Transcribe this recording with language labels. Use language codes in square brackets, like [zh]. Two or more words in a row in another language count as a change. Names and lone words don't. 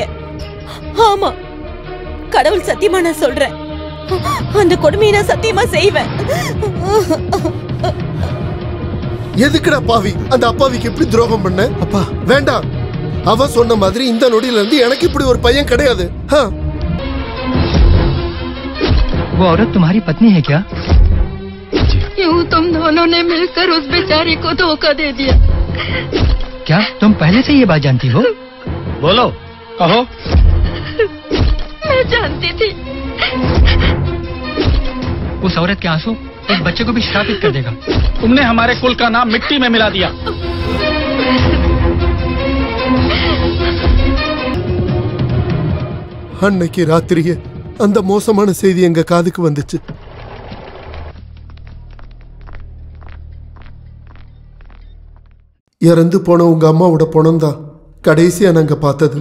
[ta] ஆமா, கடவுள் சத்தியமா நான் சொல்றேன். அந்த கொடுமையை நான் சத்தியமா செய்வேன். எதுக்குடா பாவி அந்த அப்பாவிக்கு எப்படி துரோகம் பண்ண? அப்பா வேண்டாம். அவ சொன்ன மாதிரி இந்த நொடியில இருந்து எனக்கு இப்படி ஒரு பையன் கிடையாது. [hi] वो औरत तुम्हारी पत्नी है क्या? यूं तुम दोनों ने मिलकर उस बेचारी को धोखा दे दिया। क्या तुम पहले से ये बात जानती हो? बोलो, कहो। मैं जानती थी। उस औरत के आंसू एक बच्चे को भी श्रापित कर देगा। तुमने हमारे कुल का नाम मिट्टी में मिला दिया। [ta] அன்னைக்கு ராத்திரியே அந்த மோசமான செய்தி எங்க காதுக்கு வந்துச்சு. இறந்து போன உங்க அம்மாவோட பணம் தான் கடைசியா நாங்க பார்த்தது.